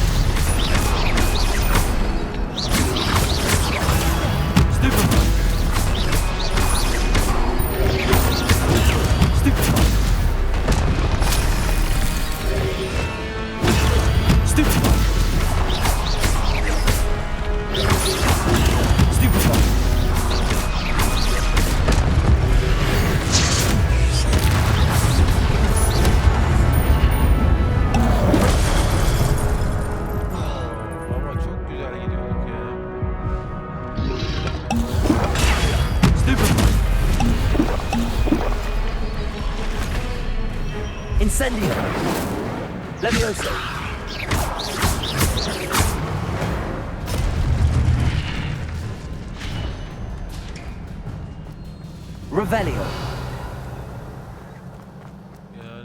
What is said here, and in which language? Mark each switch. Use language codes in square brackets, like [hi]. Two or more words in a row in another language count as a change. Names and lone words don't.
[tr] Stupefy. Stupefy. Stupefy. Stupefy. Ama çok güzel gidiyorduk ya. Incendio. Levioso. Revelio. Yani